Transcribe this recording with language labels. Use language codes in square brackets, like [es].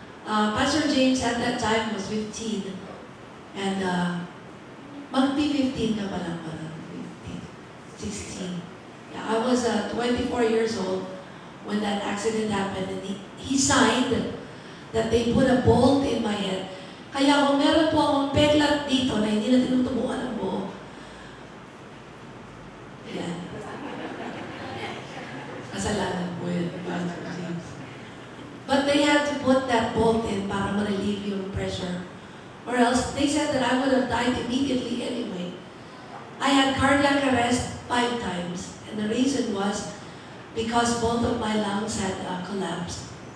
[en] Pastor James at that time was 15 and [tl] mag-15 ka pa lang pala, [en] 16. Yeah, I was 24 years old when that accident happened, and he signed that they put a bolt in my head. [tl] Kaya kung meron po akong peklat dito na hindi na tinutubuan ang buo, yan. Kasalanan po yun, Pastor James. [en] But they had to put that bolt in [tl] para ma-relieve yung pressure. [en] Or else, they said that I would have died immediately anyway. I had cardiac arrest 5 times. And the reason was because both of my lungs had collapsed.